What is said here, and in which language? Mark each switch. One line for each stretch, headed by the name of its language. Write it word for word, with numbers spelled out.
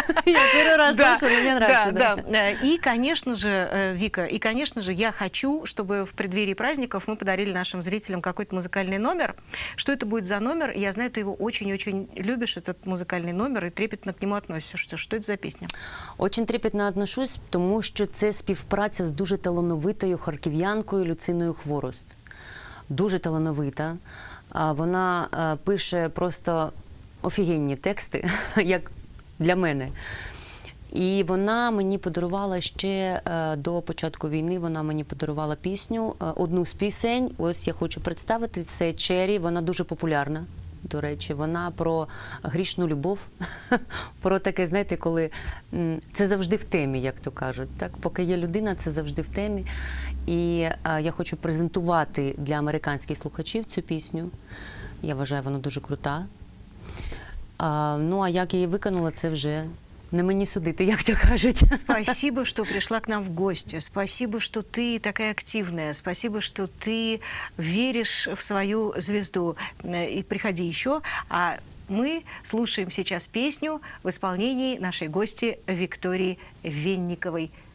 Russian: Я первый раз слышала, мне нравится. Да, да. И, конечно же, Вика, и, конечно же, я хочу, чтобы в преддверии праздников мы подарили нашим зрителям какой-то музыкальный номер. Что это будет за номер? Я знаю, ты его очень-очень любишь, этот музыкальный номер, и трепетно к нему относишься. Что это за песня? Очень трепетно отношусь,
Ukrainian: тому що це співпраця з дуже талановитою харків'янкою Люциною Хворост. Дуже талановита. Вона пише просто офігенні тексти, як для мене. І вона мені подарувала ще до початку війни, вона мені подарувала пісню, одну з пісень, ось я хочу представити, це «Чері», вона дуже популярна. До речі, вона про грішну любов, про таке, знаєте, коли це завжди в темі, як то кажуть. Так? Поки є людина, це завжди в темі. І а, я хочу презентувати для американських слухачів цю пісню. Я вважаю, вона дуже крута. А, ну, а як я її виконала, це вже... На мені судити, як то кажуть.
Russian: Спасибо, что пришла к нам в гости. Спасибо, что ты такая активная. Спасибо, что ты веришь в свою звезду. И приходи еще. А мы слушаем сейчас песню в исполнении нашей гости Виктории Винниковой.